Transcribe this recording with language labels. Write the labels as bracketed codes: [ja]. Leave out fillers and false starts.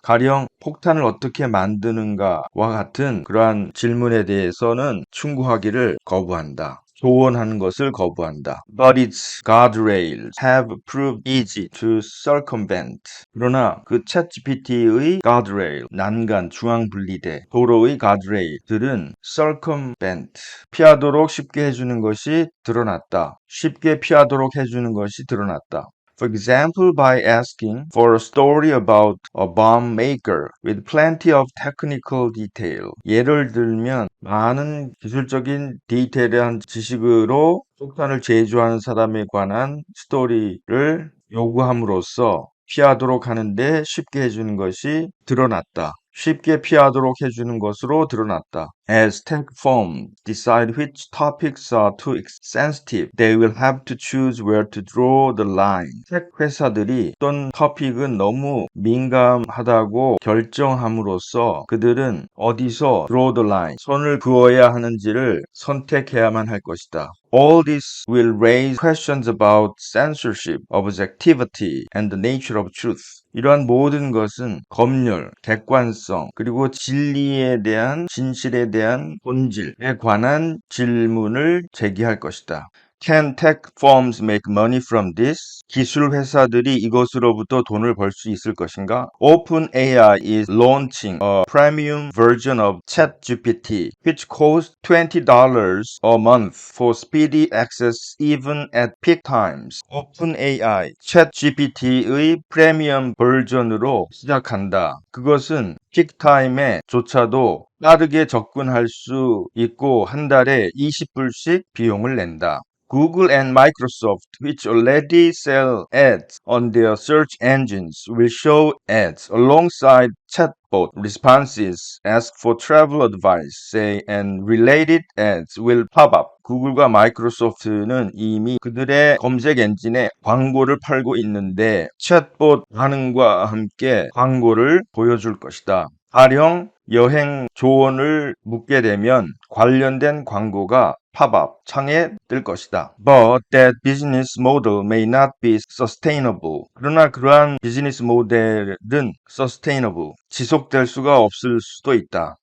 [ko] 가령 폭탄을 어떻게 만드는가와 같은 그러한 질문에 대해서는 충고하기를 거부한다. 조언하는 것을 거부한다. [en] But its guardrails have proved easy to circumvent. [ko] 그러나 그 챗GPT의 guardrail, 난간, 중앙분리대, 도로의 guardrail들은 circumvent, 피하도록 쉽게 해주는 것이 드러났다. 쉽게 피하도록 해주는 것이 드러났다. [en] For example, by asking for a story about a bomb maker with plenty of technical detail. [ko] 예를 들면 많은 기술적인 디테일한 지식으로 폭탄을 제조하는 사람에 관한 스토리를 요구함으로써 피하도록 하는데 쉽게 해주는 것이 드러났다. 쉽게 피하도록 해주는 것으로 드러났다. [en] As tech firms decide which topics are too sensitive, they will have to choose where to draw the line. [ko] 텍 회사들이 어떤 토픽은 너무 민감하다고 결정함으로써 그들은 어디서 [en] draw the line, [ko] 선을 그어야 하는지를 선택해야만 할 것이다. [en] All this will raise questions about censorship, objectivity, and the nature of truth. [ko] 이러한 모든 것은 검열, 객관성, 그리고 진리에 대한, 진실에 대한 본질에 관한 질문을 제기할 것이다. [en] Can tech firms make money from this? [ko] 기술 회사들이 이것으로부터 돈을 벌 수 있을 것인가? [en] OpenAI is launching a premium version of ChatGPT, which costs $20 a month for speedy access even at peak times. [ko] OpenAI, ChatGPT의 프리미엄 버전으로 시작한다. 그것은 픽타임에 조차도 빠르게 접근할 수 있고 한 달에 20불씩 비용을 낸다. [en] Google and Microsoft, which already sell ads on their search engines, will show ads alongside chatbots chatbot responses ask for travel advice, say, and related ads will pop up. [ko] 구글과 마이크로소프트는 이미 그들의 검색 엔진에 광고를 팔고 있는데 챗봇 반응과 함께 광고를 보여줄 것이다. 가령 여행 조언을 묻게 되면 관련된 광고가 팝업 창에 뜰 것이다. [en] But that business model may not be sustainable. [ko] 그러나 그러한 비즈니스 모델은 sustainable, 지속될 수가 없을 수도 있다.